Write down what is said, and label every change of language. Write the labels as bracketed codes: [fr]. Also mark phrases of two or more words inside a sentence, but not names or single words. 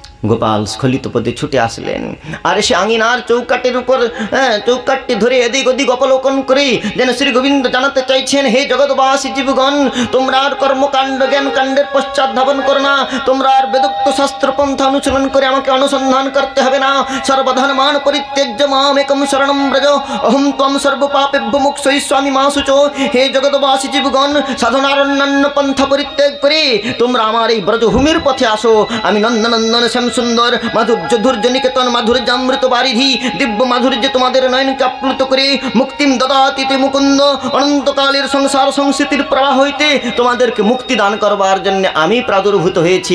[bn] গোপাল স্খলিত পদে ছুটে আসলেন আর এসে আঙিনার চৌকাটের উপর চৌকাটটি ধরে এদিক ওদিক অবলোকন করে যেন শ্রী গোবিন্দ জানাতে চাইছেন, হে জগৎবাসী জীবগণ, তোমরা আর কর্মকাণ্ড জ্ঞান কাণ্ডের পশ্চাৎ ধাবন করো না, তোমরা আর বেদোক্ত শাস্ত্র পন্থা অনুশীলন করে আমাকে অনুসন্ধান করতে হবে না। [sa] सर्वधर्मान् परित्यज्य माम् एकं शरणं व्रज, अहं त्वां सर्वपापेभ्यो मोक्षयिष्यामि मा शुचः। [bn] হে জগৎবাসী জীবগণ, সাধনার অন্যান্য পন্থা পরিত্যাগ করে তোমরা আমার এই ব্রজভূমির পথে আসো। আমি নন্দনন্দন শ্যামসুন্দর মাধুর্য ধৈর্য নিকেতন মাধুর্যামৃত বারিধি দিব্য মাধুর্যে তোমাদের নয়নকে আপ্লুত করে [sa] मुक्तिं ददाति ते मुकुन्द, [bn] অনন্তকালের সংসার সংস্কৃতির প্রবাহ হইতে তোমাদেরকে মুক্তি দান করবার জন্য আমি প্রাদুর্ভূত হয়েছি।